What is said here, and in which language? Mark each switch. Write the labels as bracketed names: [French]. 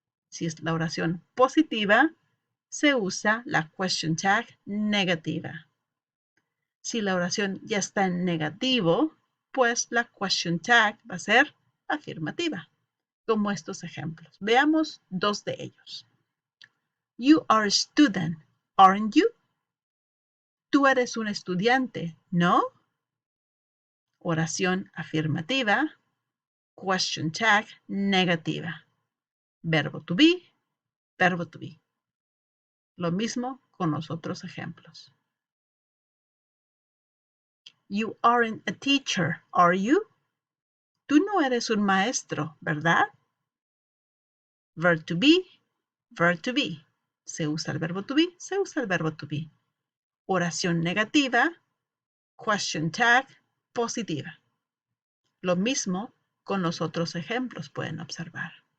[Spanish] Si es la oración positiva, se usa la question tag negativa. Si la oración ya está en negativo, pues la question tag va a ser afirmativa, como estos ejemplos. Veamos dos de ellos. [English] You are a student, aren't you? [Spanish] Tú eres un estudiante, ¿no? Oración afirmativa, question tag negativa. Verbo to be, verbo to be. Lo mismo con los otros ejemplos. [English] You aren't a teacher, are you? [Spanish] Tú no eres un maestro, ¿verdad? [English] Verb to be, verb to be. [Spanish] Se usa el verbo to be, se usa el verbo to be. Oración negativa, question tag positiva. Lo mismo con los otros ejemplos, pueden observar.